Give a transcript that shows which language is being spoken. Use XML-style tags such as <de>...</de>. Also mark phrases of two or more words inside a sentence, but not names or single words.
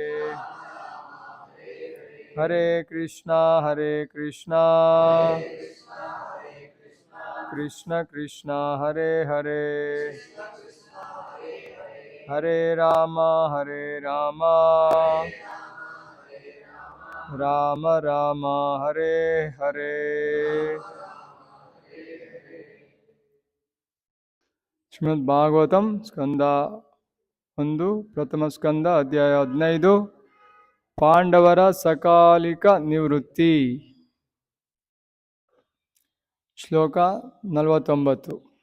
<sa>हरे कृष्णा कृष्ण कृष्ण हरे हरे, हरे राम राम राम हरे हरे।</sa> <kn>ಶ್ರೀಮದ್ ಭಾಗವತಂ ಸ್ಕಂದ 1 ಪ್ರಥಮ ಸ್ಕಂದ ಅಧ್ಯಾಯ 15 ಪಾಂಡವರ ಸಕಾಲಿಕ ನಿವೃತ್ತಿ. ಶ್ಲೋಕ 49.</kn>